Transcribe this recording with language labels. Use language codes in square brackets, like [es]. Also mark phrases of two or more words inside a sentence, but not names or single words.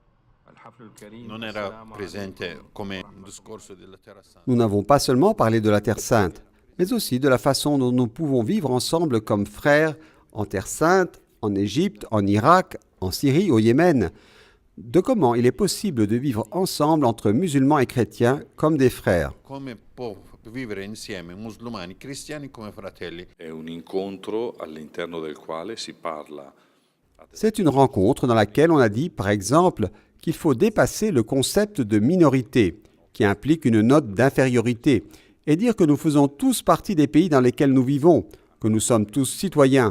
[fr] Nous n'avons pas seulement parlé de la Terre Sainte, mais aussi de la façon dont nous pouvons vivre ensemble comme frères en Terre Sainte, en Égypte, en Irak, en Syrie, au Yémen, de comment il est possible de vivre ensemble entre musulmans et chrétiens comme des frères. [it] Vivere insieme musulmani e cristiani come fratelli. [fr] C'est une rencontre dans laquelle on a dit, par exemple, qu'il faut dépasser le concept de minorité, qui implique une note d'infériorité, et dire que nous faisons tous partie des pays dans lesquels nous vivons, que nous sommes tous citoyens.